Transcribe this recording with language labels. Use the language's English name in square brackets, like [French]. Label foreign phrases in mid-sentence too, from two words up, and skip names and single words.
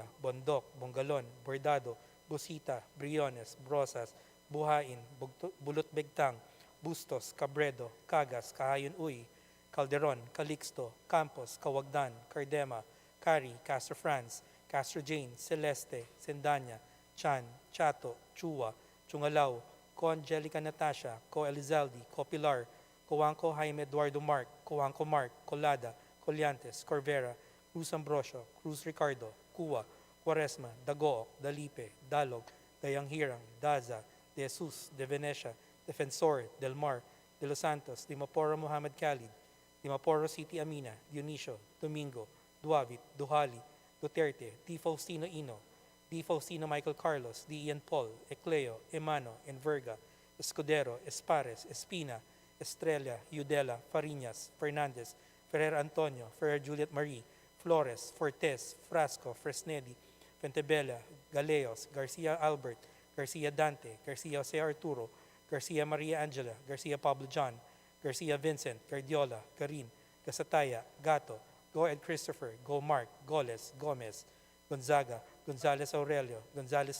[English] Bondok, Bongalon, Bordado, Busita, Briones, Brosas, Buhain, Bulot Begtang, Bustos, Cabredo, Cagas, Kahayon Uy, Calderon, Calixto, Campos, Kawagdan, Cardema, Cari, Castro France, Castro Jane, Celeste, Sendanya, Chan, Chato, Chua, Chungalaw, Co Angelica Natasha, Co Elizalde, Co Pilar, Coanco Jaime Eduardo Mark, Coanco Mark, Colada, Colliantes, Corvera, Cruz Ambrosio, Cruz Ricardo, Cua, Quaresma, Dagook, Dalipe, Dalog, Dayanghirang, Daza, De Jesus, De Venecia, Defensor, Del Mar, De Los Santos, Dimaporo Muhammad Khalid, Dimaporo City Amina, Dionisio, Domingo, Duavit, Duhali, Duterte, Di Faustino Ino, Di Faustino Michael Carlos, Di Ian Paul, Ecleo, Emano, Enverga, Escudero, Espares, Espina, Estrella, Udela, Fariñas, Fernandez, Ferrer Antonio, Ferrer Juliet Marie, Flores, Fortes, Frasco, Fresnedi, Pentebella, Galeos, Garcia Albert, Garcia Dante, Garcia Jose Arturo, Garcia Maria Angela, Garcia Pablo John, Garcia Vincent, Gardiola, Garin, Gasataya, Gato, Go Ed Christopher, Go Mark, Goles, Gomez, Gonzaga, Gonzales Aurelio, Gonzales